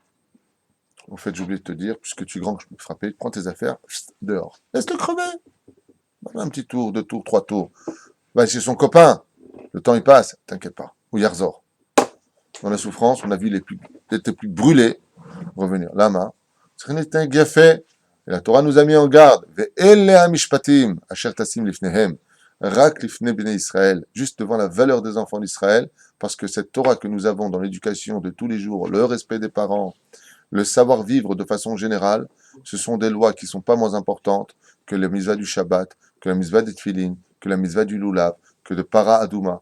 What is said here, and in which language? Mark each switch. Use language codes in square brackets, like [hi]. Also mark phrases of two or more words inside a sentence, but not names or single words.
[fr] En fait, j'ai oublié de te dire, puisque tu es grand que je peux te frapper, prends tes affaires, dehors. Laisse-le crever. Voilà, un petit tour, 2 tours, 3 tours. Va chez son copain. Le temps, il passe. T'inquiète pas. Ou Yarzor. Dans la souffrance, on a vu les plus brûlés revenir. Lama. C'est un bien fait. Et la Torah nous a mis en garde. [he] ואלה המשפטים אשר תשים לפניהם. רק לפני בני ישראל. [fr] Juste devant la valeur des enfants d'Israël. Parce que cette Torah que nous avons dans l'éducation de tous les jours, le respect des parents, le savoir-vivre de façon générale, ce sont des lois qui ne sont pas moins importantes que la mitzvah du Shabbat, que la mitzvah des Tfilin, que la mitzvah du Lulav, que de [he] פרה אדומה.